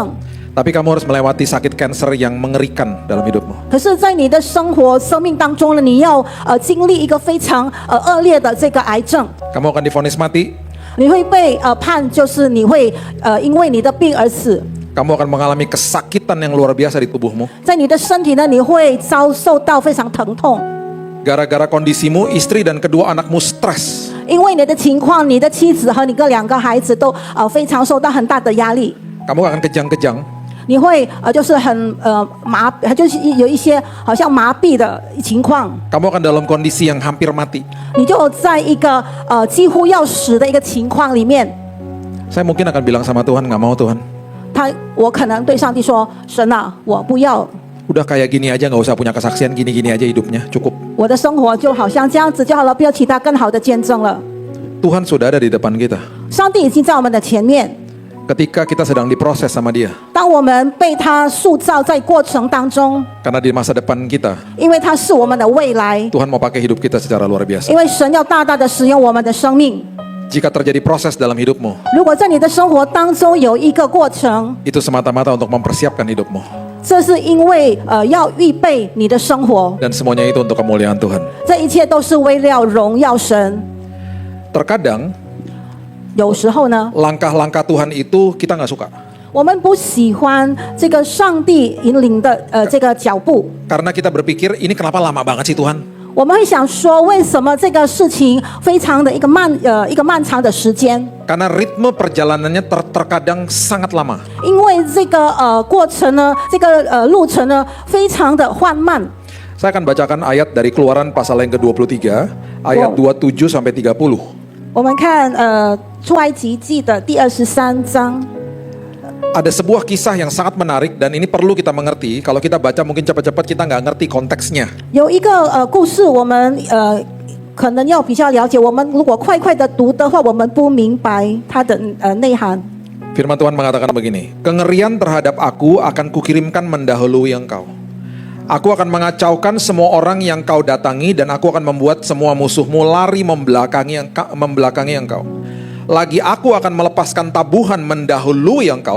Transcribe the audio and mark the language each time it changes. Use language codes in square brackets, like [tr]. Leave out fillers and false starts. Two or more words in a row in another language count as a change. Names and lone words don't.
[id] Tapi kamu harus melewati sakit kanker yang mengerikan dalam hidupmu. [zh] 可是，在你的生命当中呢，你要经历一个非常恶劣的这个癌症， [id] Kamu akan divonis mati. [zh] 你会被判，就是你会因为你的病而死。 [id] Kamu akan mengalami kesakitan yang luar biasa di tubuhmu. [zh] 在你的身体呢，你会遭受到非常疼痛， [id] Gara-gara kondisimu, istri dan kedua anakmu stres. [zh] 因为你的情况，你的妻子和你2个孩子都非常受到很大的压力。 [id] Kamu akan kejang-kejang. [zh] 你会就是很就是有一些好像麻痹的情况， [id] Kamu akan dalam kondisi yang hampir mati. [zh] 你就在一个几乎要死的一个情况里面。 [id] Saya mungkin akan bilang sama Tuhan, nggak mau Tuhan. [zh] 我可能对上帝说：“神啊，我不要， [id] Udah kayak gini aja, nggak usah punya kesaksian, gini-gini aja hidupnya, cukup. [zh] 我的生活就好像这样子就好了，不要其他更好的见证了。” [id] Tuhan sudah ada di depan kita. [zh] 上帝已经在我们的前面。 [id] Ketika kita sedang diproses sama Dia. [zh] 当我们被他塑造在过程当中， [id] Karena di masa depan kita, [zh] 因为他是我们的未来， [id] Tuhan mau pakai hidup kita secara luar biasa. [zh] 因为神要大大的使用我们的生命。 [id] Jika terjadi proses dalam hidupmu, [zh] 如果在你的生活当中有一个过程， [id] itu semata-mata untuk mempersiapkan hidupmu. [zh] 这是因为要预备你的生活， [id] Dan semuanya itu untuk kemuliaan Tuhan. [zh] 这一切都是为了荣耀神。 [id] Terkadang [zh] 有时候呢， [id] langkah-langkah Tuhan itu kita nggak suka. [zh] 我们不喜欢这个上帝引领的这个脚步， [id] Karena kita berpikir ini kenapa lama banget sih Tuhan? [zh] 我们会想说，为什么这个事情非常的一个漫长的时间？ [id] Karena ritme perjalanannya terkadang sangat lama. [zh] 因为这个过程呢，这个路程呢，非常的缓慢。 [id] Saya akan bacakan ayat dari Keluaran pasal yang ke-23, ayat 27 sampai 30. [zh] 我们看出埃及记的第23章。 [id] Ada sebuah kisah yang sangat menarik dan ini perlu kita mengerti. Kalau kita baca mungkin cepat-cepat kita nggak ngerti konteksnya. [zh] 有一个故事，我们可能要比较了解。我们如果快快的读的话，我们不明白它的内涵。 [id] Firman Tuhan mengatakan begini, kengerian terhadap aku akan kukirimkan mendahului engkau. Aku akan mengacaukan semua orang yang kau datangi dan aku akan membuat semua musuhmu lari membelakangi engkau. Lagi aku akan melepaskan tabuhan mendahului engkau.